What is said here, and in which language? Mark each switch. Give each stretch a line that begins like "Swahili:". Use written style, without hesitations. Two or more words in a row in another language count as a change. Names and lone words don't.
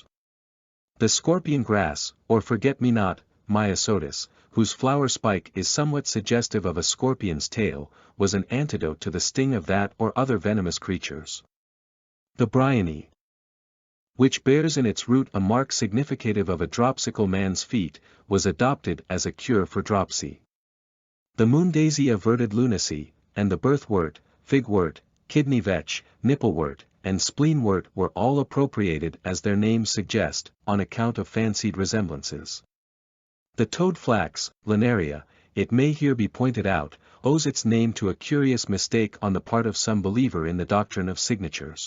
English: The scorpion grass, or forget-me-not, Myosotis, whose flower spike is somewhat suggestive of a scorpion's tail, was an antidote to the sting of that or other venomous creatures. The bryony, which bears in its root a mark significative of a dropsical man's feet, was adopted as a cure for dropsy. The moondaisy averted lunacy, and the birthwort, figwort, kidney vetch, nipplewort, and spleenwort were all appropriated as their names suggest, on account of fancied resemblances. The toadflax, Linaria, it may here be pointed out, owes its name to a curious mistake on the part of some believer in the doctrine of signatures.